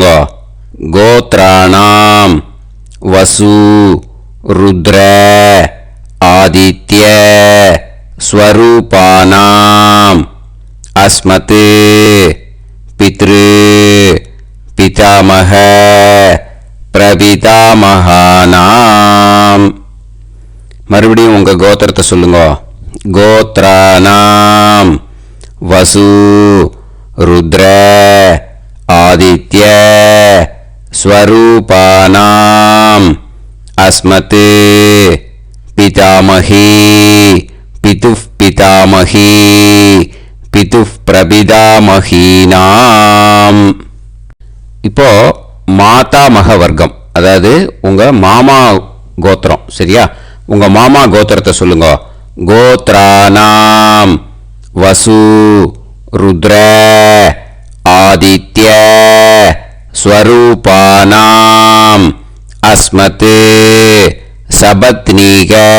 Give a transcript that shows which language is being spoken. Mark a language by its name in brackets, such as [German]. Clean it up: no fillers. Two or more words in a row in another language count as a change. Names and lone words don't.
[Sanskrit] गोत्राणां वसु रुद्र आदित्य स्वरूपाणाम् अस्मत् पितृ पितामह प्रपितामहानाम्. [Tamil] மறுபடியும் உங்க கோத்திரத்தை சொல்லுங்க. [Sanskrit] गोत्राणां वसु रुद्र आदित्य स्वरूपाणाम् अस्मत् पितामही पितुः पितामही पितुः प्रपितामहीनाम्. [Tamil] இப்போ [Sanskrit] मातामह वर्गम्, [Tamil] அதாவது உங்க மாமா கோத்திரம். சரியா? உங்க மாமா கோத்திரத்தை சொல்லுங்க. [Sanskrit] गोत्राणां वसु रुद्र आदित्य स्वरूपाणाम् अस्मत् सपत्नीक